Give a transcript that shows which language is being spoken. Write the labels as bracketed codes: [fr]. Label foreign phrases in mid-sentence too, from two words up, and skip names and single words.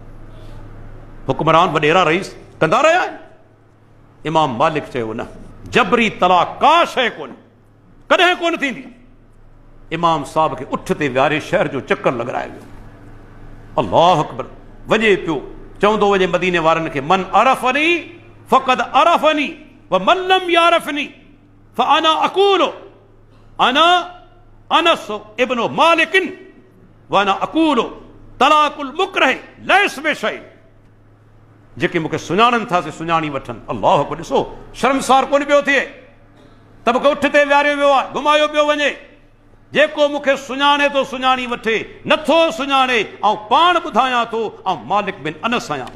[sd] हुक्मरान वॾेरा रईस कंदा रहिया आहिनि। इमाम मालिक चयो न, जबरी तलाक का शइ कोन्हे, कॾहिं कोन थींदी। इमाम साहब खे उठ ते विहारे शहर जो चक्कर लॻारायो वियो। [ar] الله أكبر. [sd] वञे पियो, चवंदो वञे मदीने वारनि खे, [ar] من عرفني فقد عرفني ومن لم يعرفني فأنا أقول أنا أنس ابن مالك وأنا أقول طلاق المكره ليس بشيء. [sd] जेके मूंखे सुञाणनि था से सुञाणी वठनि। [ar] الله أكبر. [sd] ॾिसो शर्मसार कोन पियो थिए, त मूंखे उठ ते विहारियो वियो आहे, घुमायो पियो वञे। जेको मूंखे सुञाणे थो सुञाणी वठे, नथो सुञाणे ऐं पाण ॿुधायां थो ऐं मालिक बिन अनस आहियां।